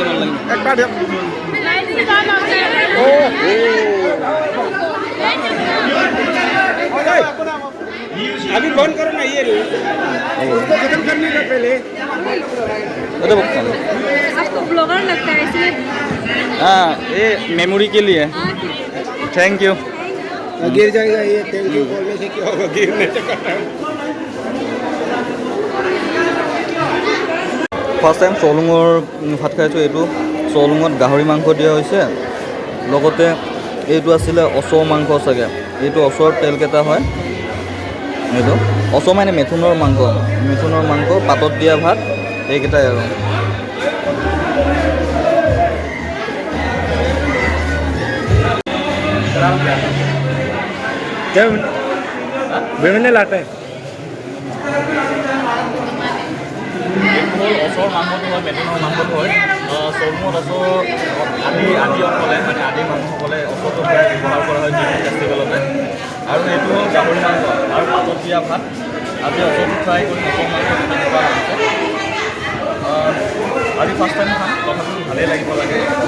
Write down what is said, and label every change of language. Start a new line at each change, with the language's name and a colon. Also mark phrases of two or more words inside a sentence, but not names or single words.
Hindi: एक बार अभी बंद करो ना ये, उसको खत्म करने का पहले। आपको ब्लॉगर लगता है इसलिए। हाँ ये मेमोरी के लिए।
English: thank you.
Hindi: गिर जाएगा ये,
English: thank you
Hindi: बोलने से क्या होगा, गिरने से करता है।
English: first time
Assamese: চলুঙৰ ভাত খাইছোঁ। এইটো চলুঙত গাহৰি মাংস দিয়া হৈছে, লগতে এইটো আছিলে অচৰ মাংস চাগে। এইটো অচৰ তেলকেইটা হয়, এইটো অচৰ মানে মেথুনৰ মাংস পাতত দিয়া ভাত, এইকেইটাই আৰু।
Hindi: विभिन्न लाते हैं
Assamese: অচৰ মাংসটো হয়, মেথুনৰ মাংসটো হয়। চলুঙত অচৰ আদিসকলে মানে আদি মানুহসকলে অচৰটো প্ৰায় ব্যৱহাৰ কৰা হয় যিকোনো ফেষ্টিভেলতে। আৰু এইটো হ'ল গাহৰি মাংস আৰু পাতত দিয়া ভাত। আজি অচৰটো ফ্ৰাই কৰি অচৰ মাংস খোৱা হৈছে। আজি
English: first time
Assamese: খাম, তথাপিও ভালেই লাগিব লাগে।